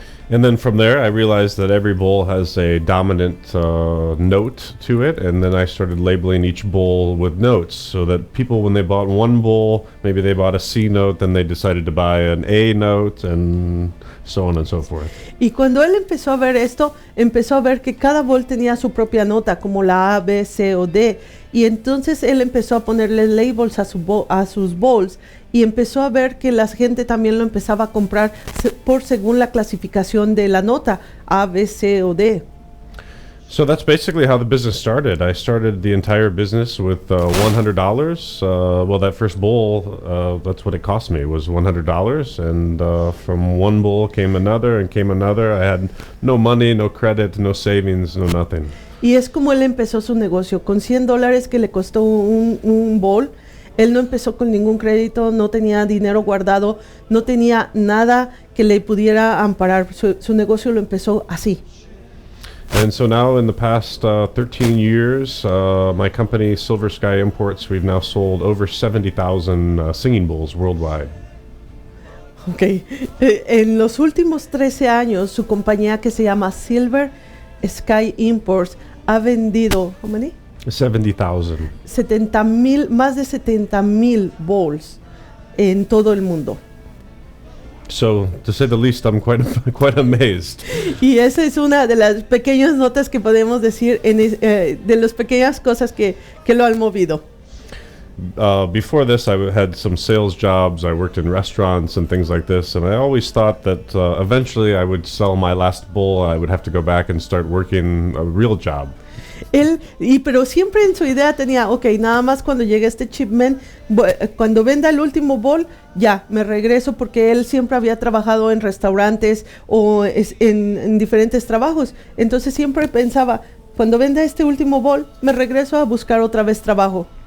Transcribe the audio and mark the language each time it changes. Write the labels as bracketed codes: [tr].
[en] And then from there, I realized that every bowl has a dominant note to it, and then I started labeling each bowl with notes, so that people, when they bought one bowl, maybe they bought a C note, then they decided to buy an A note, and so on and so forth. [es] Y cuando él empezó a ver esto, empezó a ver que cada bowl tenía su propia nota, como la A, B, C o D, y entonces él empezó a ponerle labels a sus bowls, y empezó a ver que la gente también lo empezaba a comprar según la clasificación de la nota, A, B, C o D. [en] So that's basically how the business started. I started the entire business with $100. Well, that first bowl, that's what it cost me, was $100. And from one bowl came another and came another. I had no money, no credit, no savings, no nothing. [es] Y es como él empezó su negocio, con $100 que le costó un bowl. Él no empezó con ningún crédito, no tenía dinero guardado, no tenía nada que le pudiera amparar. Su negocio lo empezó así. [en] And so now in the past 13 years, my company, Silver Sky Imports, we've now sold over 70,000 singing bowls worldwide. Okay. [es] En los últimos 13 años, su compañía que se llama Silver Sky Imports ha vendido, [en] how many? 70,000. [es] 70,000, más de 70,000 bowls en todo el mundo. [en] So, to say the least, I'm quite amazed. [es] Y esa es una de las pequeñas notas que podemos decir, de las pequeñas cosas que lo han movido. [en] Before this, I had some sales jobs. I worked in restaurants and things like this, and I always thought that eventually I would sell my last bowl. I would have to go back and start working a real job. [es] Pero siempre en su idea tenía, nada más cuando llegue este shipment, cuando venda el último bowl, ya, me regreso, porque él siempre había trabajado en restaurantes o en diferentes trabajos. Entonces siempre pensaba, cuando venda este último bowl, me regreso a buscar otra vez trabajo.